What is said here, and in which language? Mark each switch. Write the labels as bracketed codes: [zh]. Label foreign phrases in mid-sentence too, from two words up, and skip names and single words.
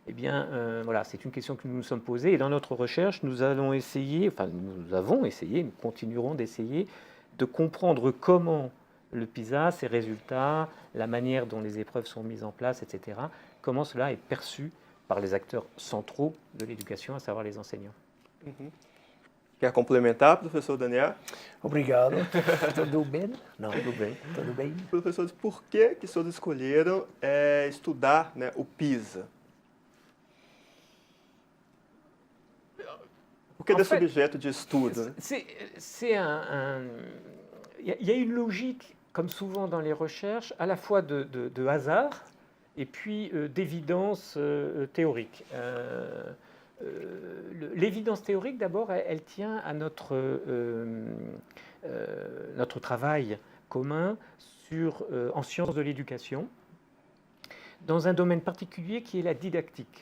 [fr] Eh bien, voilà, c'est une question que nous nous sommes posée. Et dans notre recherche, nous avons essayé, nous continuerons d'essayer de comprendre comment le PISA, ses résultats, la manière dont les épreuves sont mises en place, etc., comment cela est perçu par les acteurs centraux de l'éducation, à savoir les enseignants. [pt] Quer complementar, professor Daniel? Obrigado. Tudo bem? Não, tudo bem. Tudo bem. Professores, por que os senhores escolheram estudar, né, o PISA? Por que desse objeto de estudo? Né? [fr] Il y a une logique, comme souvent dans les recherches, à la fois de hasard et puis d'évidence théorique. L'évidence théorique, d'abord, elle tient à notre travail commun en sciences de l'éducation, dans un domaine particulier qui est la didactique.